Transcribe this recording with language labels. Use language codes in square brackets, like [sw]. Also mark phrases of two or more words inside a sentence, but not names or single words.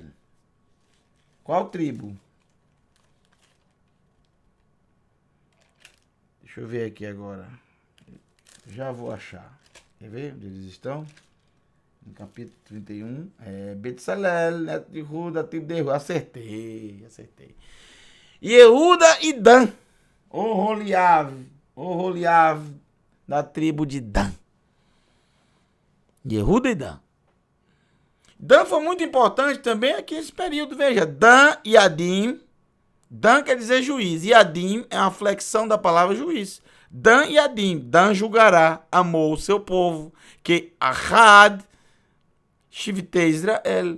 [pt] Qual tribo? Deixa eu ver aqui agora. Já vou achar. Quer ver onde eles estão? No capítulo 31. Betzalel, neto de Ruda, tribo de Ruda. Acertei. Yehuda e Dan. Oholiav, da tribo de Dan. Yehuda e Dan. Dan foi muito importante também aqui nesse período. Veja, Dan e Adim. Dan quer dizer juiz. E Adim é uma flexão da palavra juiz. Dan e Adim. Dan julgará, amou o seu povo. [he] כאחד שבטי ישראל.